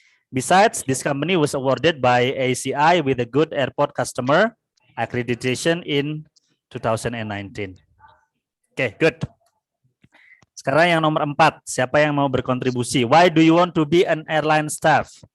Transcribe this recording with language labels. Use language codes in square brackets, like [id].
[en] Besides, this company was awarded by ACI with a good airport customer accreditation in 2019. Oke, good. [id] Sekarang yang nomor 4, siapa yang mau berkontribusi? [en] Why do you want to be an airline staff?